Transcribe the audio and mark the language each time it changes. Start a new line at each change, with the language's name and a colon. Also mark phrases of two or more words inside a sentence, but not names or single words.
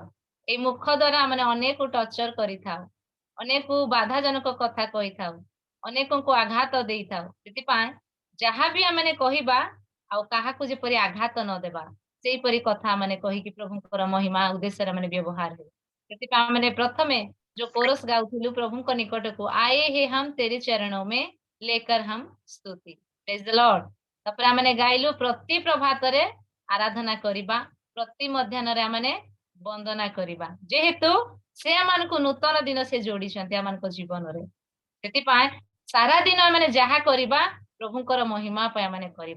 Odia: ଏଇ ମୁଖ ଦ୍ୱାରା ଆମେ ଅନେକ ଟର୍ଚର କରିଥାଉ, ଅନେକ ବାଧାଜନକ କଥା କହିଥାଉ, ଅନେକଙ୍କୁ ଆଘାତ ଦେଇଥାଉ। ସେଥିପାଇଁ ଯାହା ବି ଆମେ କହିବା ଆଉ କାହାକୁ ଯେପରି ଆଘାତ ନ ଦେବା, ସେଇପରି କଥା ମାନେ କହିକି ପ୍ରଭୁଙ୍କର ମହିମା ଉଦ୍ଦେଶ୍ୟରେ ଆମେ ବ୍ୟବହାର ହେଉ। ସେଥିପାଇଁ ଆମେ ପ୍ରଥମେ ଯୋଉ କୋରସ ଗାଉଥିଲୁ ପ୍ରଭୁଙ୍କ ନିକଟକୁ,
Hindi: आए हे हम तेरे चरणों में लेकर हम स्तुति।
English: Praise the Lord.
Odia: ତାପରେ ଆମେ ଗାଇଲୁ ପ୍ରତି ପ୍ରଭାତରେ ଆରାଧନା କରିବା, ପ୍ରତି ମଧ୍ୟାହ୍ନରେ ଆମେ ବନ୍ଦନା କରିବା, ଯେହେତୁ ସେ ଆମମାନଙ୍କୁ ନୂତନ ଦିନ ସେ ଯୋଡ଼ିଛନ୍ତି ଆମମାନଙ୍କ ଜୀବନରେ। ସେଥିପାଇଁ ସାରା ଦିନ ଆମେ ଯାହା କରିବା ପ୍ରଭୁଙ୍କର ମହିମା ପାଇଁ ଆମେ କରିବା।